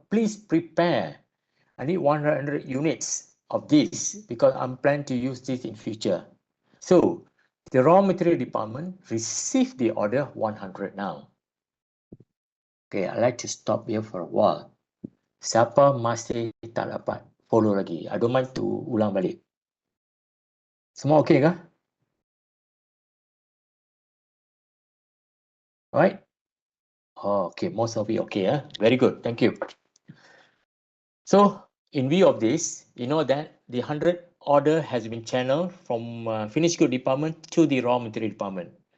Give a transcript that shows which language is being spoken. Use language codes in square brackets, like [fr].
[en] Please prepare. I need 100 units of this because I'm planning to use this in future. So the raw material department received the order 100 now. Okay, I'd like to stop here for a while. [ms] Siapa masih tak dapat follow lagi? [en] I don't mind to [ms] ulang balik. Semua okey kah? [en] Right? Oh, okay, most of it okay. Very good, thank you. So, in view of this, you know that the 100 order has been channeled from finished good department to the raw material department.